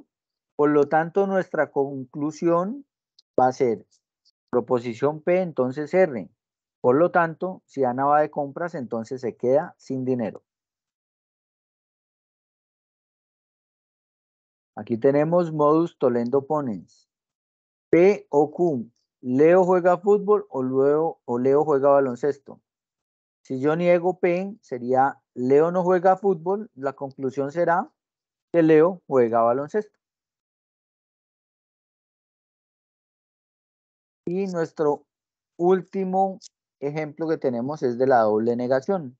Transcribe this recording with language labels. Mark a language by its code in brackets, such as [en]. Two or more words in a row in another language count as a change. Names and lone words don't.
[es] Por lo tanto, nuestra conclusión va a ser proposición P, entonces R. Por lo tanto, si Ana va de compras, entonces se queda sin dinero. Aquí tenemos [la] modus tollendo ponens. [es] P o Q. Leo juega fútbol o Leo juega baloncesto. Si yo niego P, sería Leo no juega fútbol. La conclusión será que Leo juega baloncesto. Y nuestro último ejemplo que tenemos es de la doble negación.